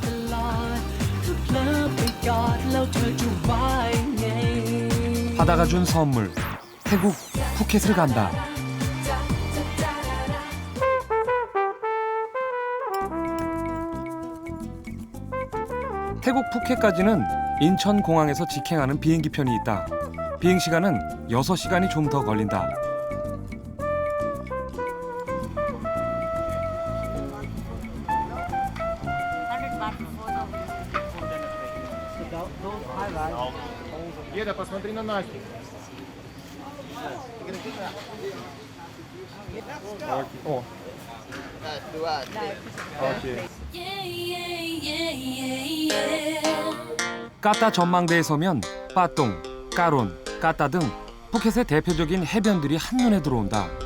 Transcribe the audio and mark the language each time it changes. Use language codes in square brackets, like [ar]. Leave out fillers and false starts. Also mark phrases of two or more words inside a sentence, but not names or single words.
[ko] 바다가 준 선물, 태국 푸켓을 간다. 태국 푸켓까지는 인천공항에서 직행하는 비행기편이 있다. 비행시간은 6시간이 좀 더 걸린다. [ru] Еда, посмотри на Настю. О. Окей. [ko] 까따 전망대에 서면 빠똥, 까론, 까따 등 푸켓의 대표적인 해변들이 한눈에 들어온다.